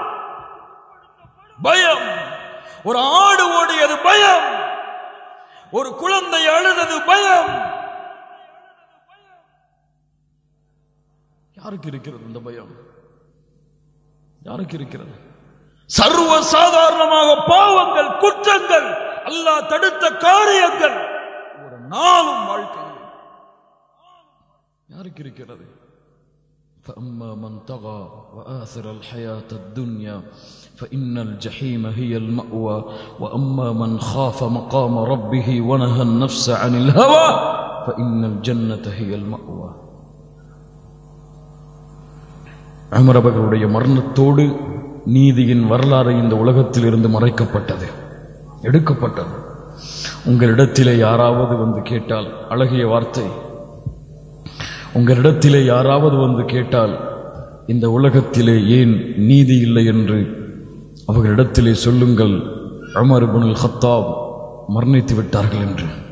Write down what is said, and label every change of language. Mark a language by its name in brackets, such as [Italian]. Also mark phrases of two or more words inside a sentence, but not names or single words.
[Tamil] பயம் ஒரு ஆடு ஓடியது பயம் ஒரு குழந்தை அழுதது பயம் யாருக்கு இருக்கிறது இந்த பயம் யாருக்கு இருக்கிறது சர்வ சாதாரணமாக பாவங்கள் குற்றங்கள் அல்லாஹ் தடுத்த காரியங்கள் ஒரு நாளும் வாழ்க்கையில் யாருக்கு இருக்கிறது [Arabic] فأما من طغى وآثر الحياة الدنيا فإن الجحيم هي المأوى وأما من خاف مقام ربه ونهى النفس عن الهوى فإن الجنة هي المأوى [Tamil] உமர் அவர்களுடைய மரணத்தோடு நீதியின் வரலாறு இந்த உலகத்தில் இருந்து மறைக்கப்பட்டது எடுக்கப்பட்டது உங்களிடத்திலே யாராவது வந்து கேட்டால் அழகிய வார்த்தை உங்களிடத்திலே யாராவது வந்து கேட்டால் இந்த உலகத்திலே ஏன் நீதி இல்லை என்று அவர்களிடத்திலே சொல்லுங்கள் உமர் இப்னுல் கத்தாப் மரணித்து விட்டார்கள் என்று